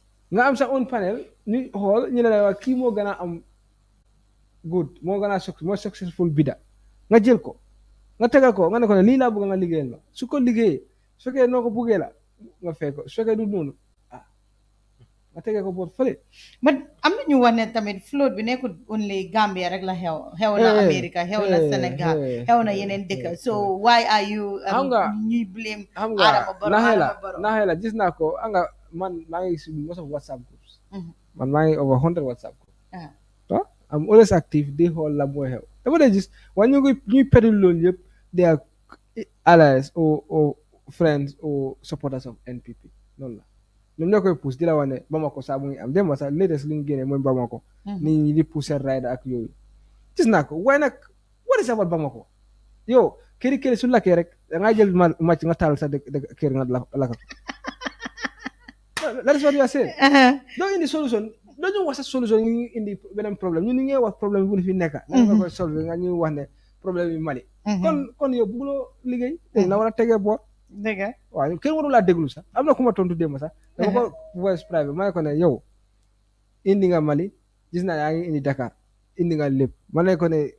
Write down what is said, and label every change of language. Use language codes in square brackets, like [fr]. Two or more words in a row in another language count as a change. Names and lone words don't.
[wo] nga am sa [en] own panel [wo] ñu xool ñu ne la kii moo gën a am good moo gën a moo successful bidda nga jël ko nga tegal ko nga ne ko ne lii laa bëgg nga liggéeyal ma su ko liggéeyee su fekkee noo ko buggee la nga fay ko su fekkee du noonu nga tegee ko boot fële. but am na ñu wax ne tamit float bi nekkul [en] only Gambia [wo] rek la xew na America xew na Sénégal xew na yeneen dëkk [en] so why are you [wo] ñuy blame Adama Barrow naxee la gis naa ko nga man maa ngi si [en] most of WhatsApp groups [wo] man maa ngi [en] over 100 WhatsApp groups I'm always active [wo] di xool la mooy xew dama dee gis waaye ñuy pedal loolu yëpp [en] they are allies or friends or supporters of NPP [wo] noonu la ñoom ñoo koy pousse di la wax ne Bamako saa mu ngi am dem sax latest li ñu génnee mooy Bamako nit ñi di pousse rider ak yooyu gis naa ko waaye nag [en] what is about Bamako [wo] yow këri su lakkee rek da ngaa jël màcc nga taal sa kër nga lakk ko [en] that is what you are saying [wo] doo indi solution doo ñu wax sa solution ñu indi beneen problème ñu ngi wax problème bu fi nekk nga koy solve nga ñuy wax ne problème yi Mali kon yow bugguloo liggéey dañ la war a tegee boor dëgg waaw kenn waru laa déglu sax am na ku ma tontu démb sax dama ko [en] voice private [wo] ma ne ko ne yow indi nga Mali gis naa yaa ngi indi Dakar indi nga lépp ma ne ko ne